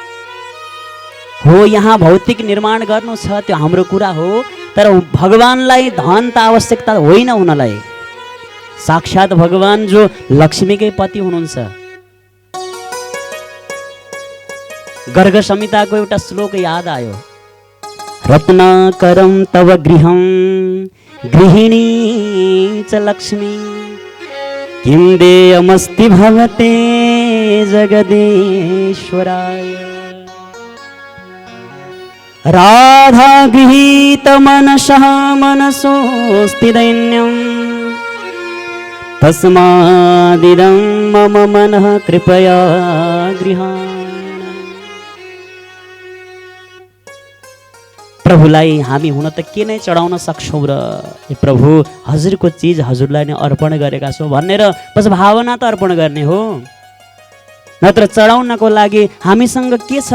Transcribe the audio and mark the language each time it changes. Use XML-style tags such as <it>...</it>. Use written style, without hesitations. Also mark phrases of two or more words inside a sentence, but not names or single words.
<ne>अझै हो यहाँ भौतिक निर्माण गर्नु छ त्यो हाम्रो कुरा हो, तर भगवानलाई धन त आवश्यकता होइन उनलाई। साक्षात भगवान जो लक्ष्मीकै पति हुनुहुन्छ। गर्ग संहिताको एउटा श्लोक याद आयो,</ne> <sa>रत्नाकरं तव गृहं गृहिणी च लक्ष्मी किं देयमस्ति भवते जगदीश्वराय। राधा गृहीत मनसः मनसोऽस्ति दैन्यम् तस्मादिदं मम मनः कृपया गृहाण।</sa> <ne>प्रभुलाई हामी हुन त के नै चढाउन सक्छौँ र ए प्रभु हजुरको चिज हजुरलाई नै अर्पण गरेका छौँ भनेर बस भावना त अर्पण गर्ने हो, नत्र चढाउनको लागि हामीसँग के छ?</ne>